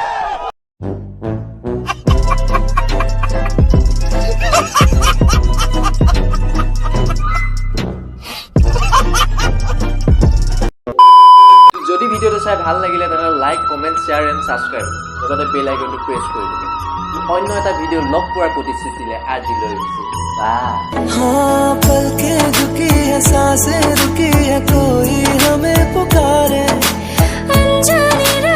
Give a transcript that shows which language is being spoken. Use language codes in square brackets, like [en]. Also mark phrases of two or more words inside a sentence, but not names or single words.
[as] যদি ভিডিঅ'টো চাই ভাল লাগিলে তেনেহ'লে [en] like comment share and subscribe [as] লগতে [en] bell iconটো [as] প্ৰেছ কৰি দিব অন্য এটা ভিডিঅ' লগ পোৱাৰ প্ৰতিশ্ৰুতিৰে আজিলৈ বাই [hi] हाँ पल के झुकी है सांसें रुकी है कोई हमें पुकारे अनजाने